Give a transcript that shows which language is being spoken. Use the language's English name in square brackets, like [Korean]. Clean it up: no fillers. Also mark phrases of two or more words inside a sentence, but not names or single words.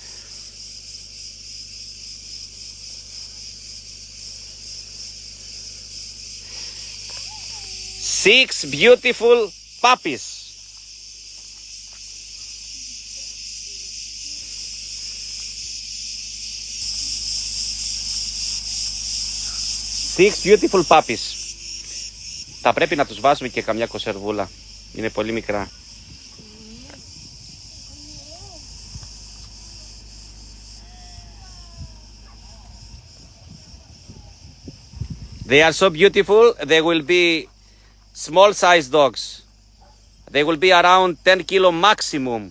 [English] 6 beautiful puppies. Six beautiful puppies. [Greek] Θα πρέπει να τους βάζουμε και καμιά κονσερβούλα. Είναι πολύ μικρά. [English] They are so beautiful. They will be small size dogs. They will be around 10 kilo maximum.